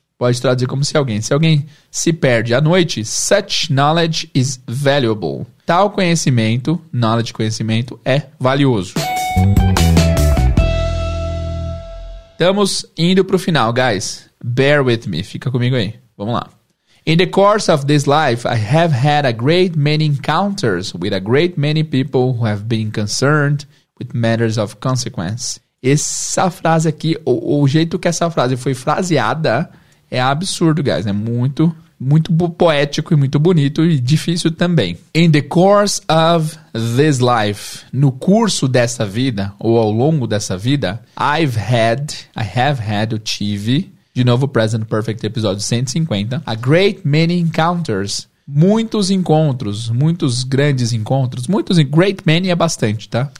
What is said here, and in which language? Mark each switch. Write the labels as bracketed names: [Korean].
[Portuguese] Pode traduzir como se alguém se perde à noite, [English] such knowledge is valuable. [Portuguese] Tal conhecimento, conhecimento, é valioso. Estamos indo pro final, guys. [English] Bear with me. [Portuguese] Fica comigo aí. Vamos lá. [English] In the course of this life, I have had a great many encounters with a great many people who have been concerned with matters of consequence. [Portuguese] Essa frase aqui, o jeito que essa frase foi fraseada é absurdo, guys. É muito poético e muito bonito e difícil também. [English] In the course of this life, [Portuguese] no curso dessa vida, ou ao longo dessa vida, [English] I have had, [Portuguese] eu tive, de novo Present Perfect, episódio 150, [English] a great many encounters, [Portuguese] muitos encontros, muitos grandes encontros, great many é bastante, tá?